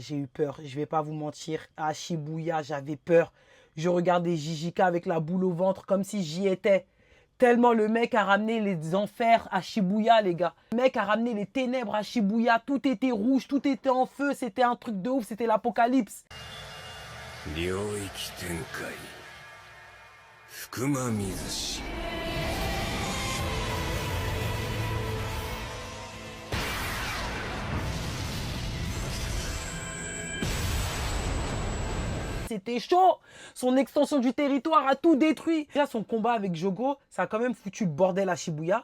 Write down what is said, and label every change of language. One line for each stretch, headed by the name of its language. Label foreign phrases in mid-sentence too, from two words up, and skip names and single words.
French: J'ai eu peur, je vais pas vous mentir. À Shibuya, j'avais peur. Je regardais JJK avec la boule au ventre comme si j'y étais. Tellement le mec a ramené les enfers à Shibuya, les gars. Le mec a ramené les ténèbres à Shibuya. Tout était rouge, tout était en feu. C'était un truc de ouf, c'était l'apocalypse.
Japanese: 領域展開福間水氏
French: C'était chaud. Son extension du territoire a tout détruit. Déjà, son combat avec Jogo, ça a quand même foutu le bordel à Shibuya.